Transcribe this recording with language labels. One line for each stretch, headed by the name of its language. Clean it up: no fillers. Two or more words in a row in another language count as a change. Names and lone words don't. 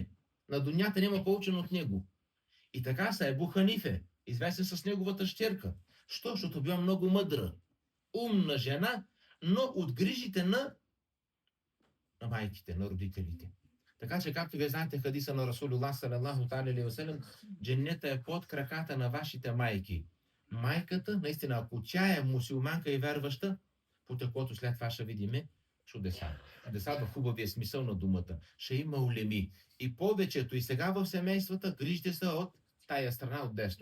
Bulgarian: На дунята няма по-учен от него. И така са Ебу Ханифе, известен с неговата щерка. Що? Защото била много мъдра, умна жена, но от грижите на майките, на родителите. Така че, както вие знаете хадиса на Расулуллах
Arabic: صلى الله عليه وسلم,
Bulgarian: дженнета е под краката на вашите майки. Майката, наистина, ако тя е мусулманка и вярваща, по такото след това ще видиме чудеса. Чудеса в хубавия смисъл на думата. Ще има улеми. И повечето и сега в семействата грижите са от тая страна от десно.